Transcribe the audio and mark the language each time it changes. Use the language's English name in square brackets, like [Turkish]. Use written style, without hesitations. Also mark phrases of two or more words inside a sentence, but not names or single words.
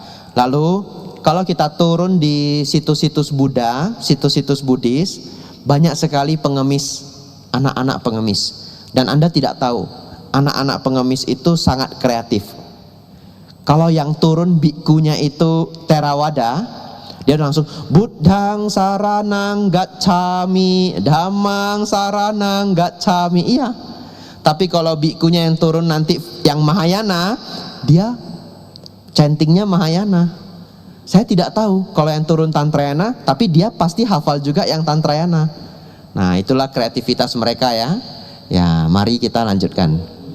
[Indonesian] Lalu kalau kita turun di situs-situs Buddha, situs-situs Buddhis, banyak sekali pengemis, anak-anak pengemis. Dan Anda tidak tahu, anak-anak pengemis itu sangat kreatif. Kalau yang turun bikunya itu Theravada, dia langsung [Pali] Buddhang saranang gacchami, Dhammang saranang gacchami. [Indonesian] Iya. Tapi kalau bikunya yang turun nanti yang Mahayana, dia chantingnya Mahayana. Saya tidak tahu kalau yang turun Tantrayana, tapi dia pasti hafal juga yang Tantrayana. Nah, itulah kreativitas mereka ya. Ya, mari kita lanjutkan.